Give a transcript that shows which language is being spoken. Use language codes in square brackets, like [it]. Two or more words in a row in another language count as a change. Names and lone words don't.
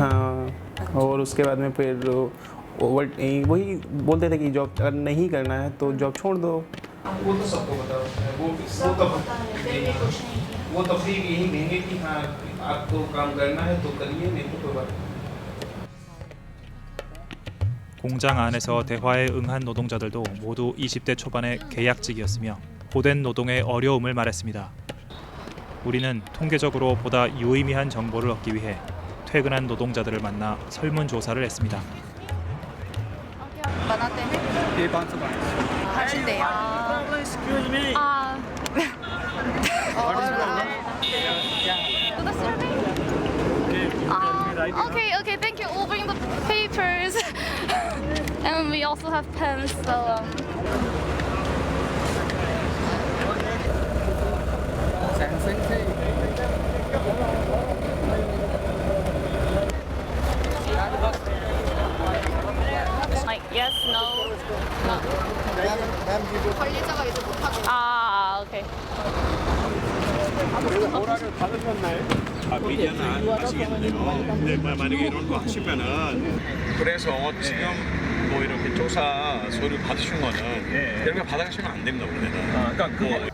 [hi] हाँ, और उसके बाद में फिर वही बोलते थे कि जॉब अगर नहीं करना है तो जॉब छोड़ दो। वो तो सबको पता होता है। वो तब भी यही कहेंगे कि हाँ आपको काम करना है तो करिए, नहीं तो कोई बात नहीं। [ko] 공장 안에서 대화에 응한 노동자들도 모두 20대 초반의 계약직이었으며 고된 노동의 어려움을 말했습니다. 우리는 통계적으로 보다 유의미한 정보를 얻기 위해 퇴근한 노동자들을 만나 설문조사를 했습니다. [hi] बनाते हैं [en] Okay, thank you. We'll bring the papers. And we also have pens, so like yes, no. [ko] 관리자가 이제 못하게. [en] Okay. [ko] 허락을 받으셨나요? 미디어는 안 하시겠네요. 근데 만약에 이런 거 하시면은 그래서 지금 뭐 이렇게 조사 서류 받으신 거는 이런 거 받아가시면 안 됩니다 원래는.